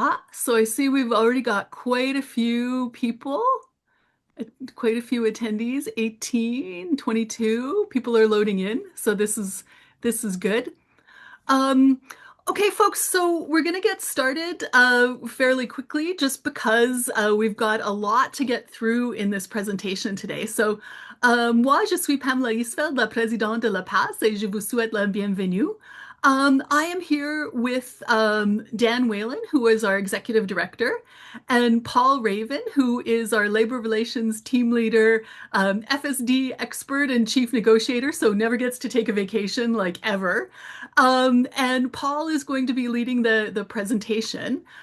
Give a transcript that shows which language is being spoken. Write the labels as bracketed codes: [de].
[en] So I see we've already got quite a few people, quite a few attendees, 18, 22 people are loading in. So this is good. Um, okay, folks, so we're going to get started fairly quickly just because we've got a lot to get through in this presentation today. [fr] So, moi, je suis Pamela Isfeld, la présidente de la PASE, et je vous souhaite la bienvenue. [en] I am here with Dan Whalen, who is our executive director, and Paul Raven, who is our labor relations team leader, FSD expert and chief negotiator, so never gets to take a vacation like ever. And Paul is going to be leading the presentation.